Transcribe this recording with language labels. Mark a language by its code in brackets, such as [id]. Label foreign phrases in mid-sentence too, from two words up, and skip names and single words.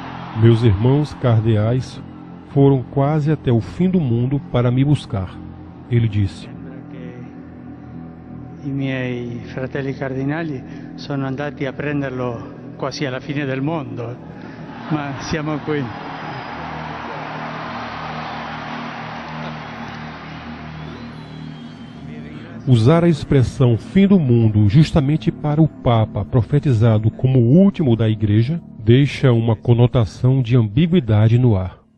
[pt] Meus irmãos cardeais foram quase até o fim do mundo para me buscar. Ele disse. [it] I miei fratelli cardinali sono andati a prenderlo quasi alla fine del mondo, ma siamo qui. [pt] Usar a expressão fim do mundo justamente para o Papa profetizado como o último da Igreja deixa uma conotação de ambiguidade no ar.